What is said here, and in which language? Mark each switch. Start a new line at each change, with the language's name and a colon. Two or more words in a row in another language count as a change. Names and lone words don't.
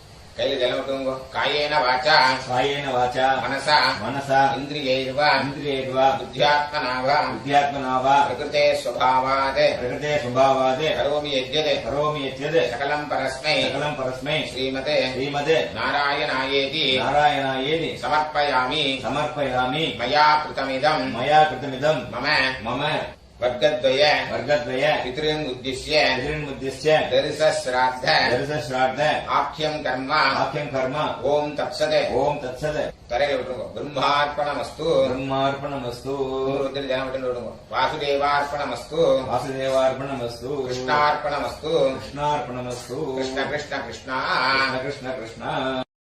Tamil: கையில ஜலம் விட்டுங்க.
Sanskrit: कायेन वाचा कायेन वाचा மனசா मनसा இந்திரியைர்வ इन्द्रियैर्वा புத்தியாத்மனாவ बुद्ध्यात्मना वा प्रकृतेः स्वभावात् प्रकृते स्वभावादे करोमि यद्यत् करोमि यद्यद् सकलं परस्मै सकलं परस्मै ஸ்ரீமதே श्रीमते நாராயணாயேதி नारायणायेति சமர்ப்பயாமி समर्पयामि मया कृतमिदम् मया कृतमिदम् மம मम வர்க்கத்வய वर्गद्वय पितॄन् उद्दिश्य पितॄन्मुद्दिश्य தரிசஸ்ராத்த दर्शश्राद्ध आख्यं कर्म आख्यं कर्म ॐ तत्सत् ओम तत्सत्
Tamil: தரையில விட்டுருங்க. பிரம்மார்ப்பணமஸ்து
Sanskrit: ब्रह्मार्पणमस्तु
Tamil: ஜலம் விட்டு விடுங்க. வாசுதேவார்ப்பணமஸ்து
Sanskrit: वासुदेवार्पणमस्तु கிருஷ்ணார்ப்பணமஸ்து कृष्णार्पणमस्तु कृष्ण कृष्ण कृष्णा कृष्ण कृष्ण कृष्ण